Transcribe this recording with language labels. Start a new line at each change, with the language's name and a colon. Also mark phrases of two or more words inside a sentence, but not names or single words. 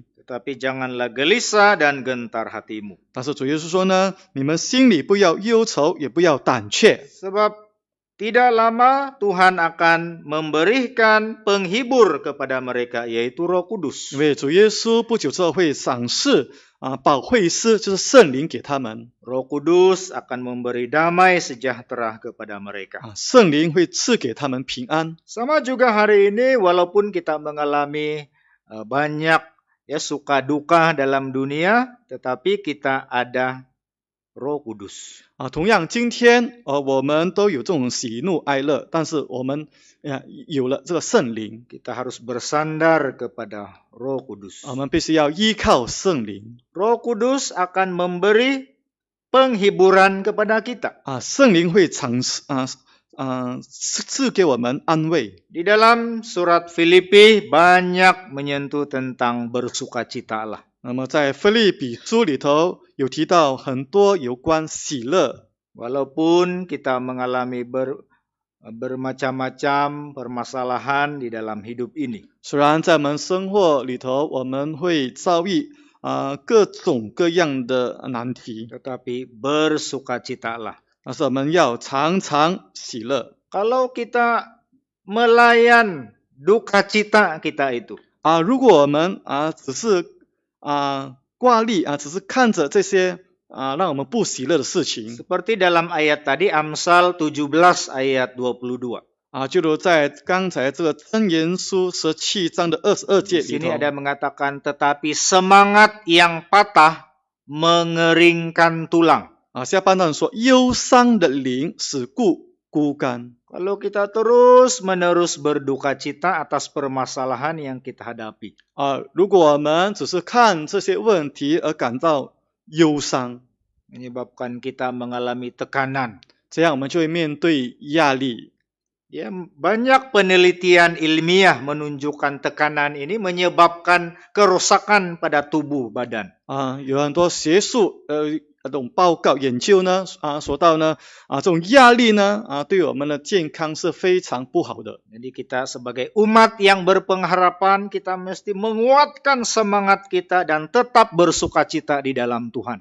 Indonesian: Tetapi janganlah gelisah dan gentar hatimu.
Chinese: 但是主耶稣说呢，你们心里不要忧愁，也不要胆怯。
Indonesian: Sebab tidak lama Tuhan akan memberikan penghibur kepada mereka, yaitu Roh Kudus.
Chinese: 因为主耶稣不久之后会赏赐保惠师，就是圣灵给他们。
Indonesian: Roh Kudus akan memberi damai sejahtera kepada mereka.
Chinese: 圣灵会赐给他们平安。
Indonesian: Sama juga hari ini, walaupun kita mengalami banyak suka duka dalam dunia, tetapi kita ada Roh Kudus.
Chinese: 同样，今天我们都有这种喜怒哀乐，但是我们有了这个圣灵，
Indonesian: Kita harus bersandar kepada Roh Kudus.
Chinese: 我们必须要依靠圣灵。
Indonesian: Roh Kudus akan memberi penghiburan kepada kita.
Chinese: 圣灵会赐给我们安慰。
Indonesian: Di dalam surat Filipi banyak menyentuh tentang bersukacita lah.
Chinese: 那么在腓立比书里头有提到很多有关喜乐。
Indonesian: Walaupun kita mengalami bermacam-macam permasalahan di dalam hidup ini.
Chinese: 虽然在我们生活里头我们会遭遇各种各样的难题，
Indonesian: Tetapi bersukacitalah.
Chinese: 但是我们要常常喜乐。
Indonesian: Kalau kita melayan duka cita kita itu,
Chinese: 如果我们只是挂历只是看着这些让我们不喜乐的事情，
Indonesian: seperti dalam ayat tadi Amsal 17 ayat 22.
Chinese: 就如在刚才这个箴言书17章的22节
Indonesian: Di
Chinese: 里
Indonesian: sini
Chinese: 头，
Indonesian: ada mengatakan tetapi semangat yang patah mengeringkan tulang.
Chinese: 下半段说忧伤的灵使骨枯干。
Indonesian: Kalau kita terus-menerus berduka cita atas permasalahan yang kita hadapi,
Chinese: 如果我们只是看这些问题而感到忧伤，
Indonesian: menyebabkan kita mengalami tekanan.
Chinese: 这样我们就会面对压力。
Indonesian: Ya, banyak penelitian ilmiah menunjukkan tekanan ini menyebabkan kerusakan pada tubuh badan.
Chinese: 有很多学术这种报告研究呢说到呢这种压力呢对我们的健康是非常不好的。
Indonesian: Jadi kita sebagai umat yang berpengharapan, kita mesti menguatkan semangat kita dan tetap bersukacita di dalam Tuhan.